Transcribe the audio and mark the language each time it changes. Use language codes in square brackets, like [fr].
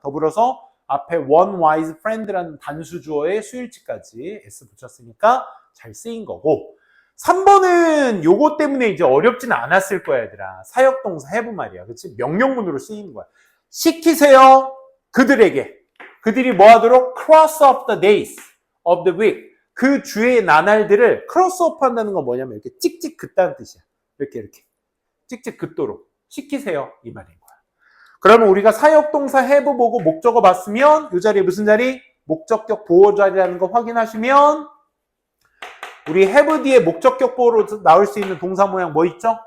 [ko] 더불어서 앞에 one wise friend라는 단수 주어의 수일치까지 s 붙였으니까 잘 쓰인 거고, 3번은 요거 때문에 이제 어렵진 않았을 거야 얘들아. 사역동사 have 말이야. 그치? 명령문으로 쓰이는 거야. 시키세요 그들에게. 그들이 뭐 하도록? [en] cross off the days of the week. [ko] 그 주의 나날들을 크로스 오프 한다는 건 뭐냐면 이렇게 찍찍 긋다는 뜻이야. 이렇게 찍찍 긋도록 시키세요 이 말인 거야. 그러면 우리가 사역동사 have 보고 목적어 봤으면 이 자리에 무슨 자리? 목적격 보호 자리라는 거 확인하시면 우리 have 뒤에 목적격 보호로 나올 수 있는 동사 모양 뭐 있죠?